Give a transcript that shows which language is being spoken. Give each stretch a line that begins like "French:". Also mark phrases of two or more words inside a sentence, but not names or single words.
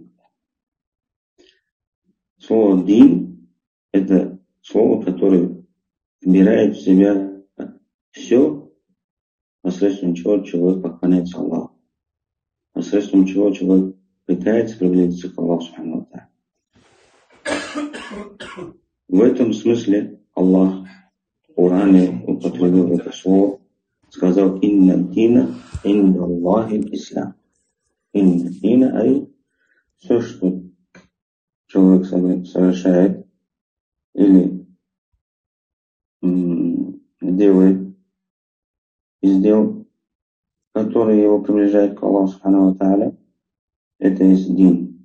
Russian: Слово дин – это слово, которое вбирает в себя все, посредством чего человек поклоняется Аллаху, посредством чего человек пытается приблизиться к Аллаху
Arabic: سبحانه وتعالى.
Russian: В этом смысле Аллах в Коране употребил это слово, сказал:
Arabic: «إن الدين عند الله الإسلام». إن الدين,
Russian: ай, все, что человек совершает или делает из дел, которые его приближают к Аллаху
Arabic: سبحانه وتعالى,
Russian: это есть дин.